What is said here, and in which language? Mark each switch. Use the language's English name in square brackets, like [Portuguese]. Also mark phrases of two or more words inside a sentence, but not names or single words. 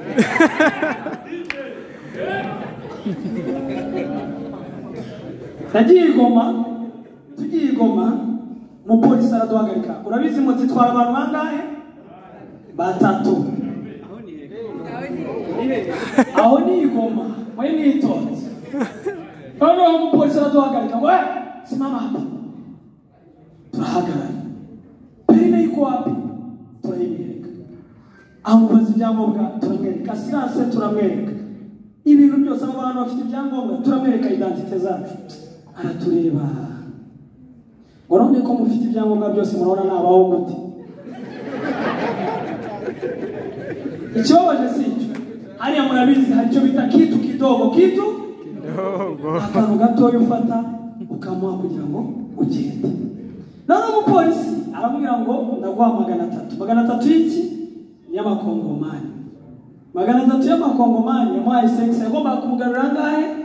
[Kinyarwanda] tugiye igoma mu polisi araduhagarika urabizi muti twara abantu bangahe batatu aho ni igoma mwe nitonze noneho umupolisi araduhagarika ngo [Swahili] simama hapa [Kinyarwanda] turahagarara perime yuko wapi turayimwereka amubaza ibyangombwa turamwereka siranse turamwereka ibintu byose abantu bafite ibyangombwa turamwereka identite zacu aratureba urabona ko mufite ibyangombwa byose murabona nabaho gute ikibabaje si icyo hariya murabizi hari icyo bita [Swahili] kitu kidogo [Kinyarwanda] akantu gatoya ufata ukamuha kugira ngo ugende none umupolisi aramubwira ngo ndaguha 300 y'iki y'amakongomani 300 y'amakongomani yamuhaye sex agomba kumugarura ngahe